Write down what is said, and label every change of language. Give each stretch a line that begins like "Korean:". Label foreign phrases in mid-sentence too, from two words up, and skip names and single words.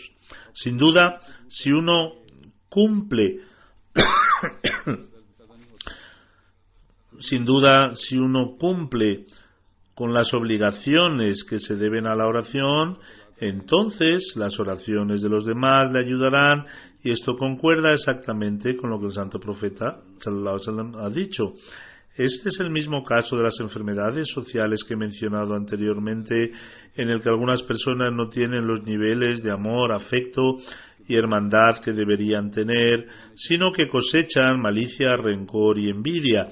Spanish: Sin duda, si uno cumple con las obligaciones que se deben a la oración, entonces las oraciones de los demás le ayudarán, y esto concuerda exactamente con lo que el santo profeta
Arabic: صلى الله عليه وسلم
Spanish: ha dicho. Este es el mismo caso de las enfermedades sociales que he mencionado anteriormente, en el que algunas personas no tienen los niveles de amor, afecto y hermandad que deberían tener, sino que cosechan malicia, rencor y envidia.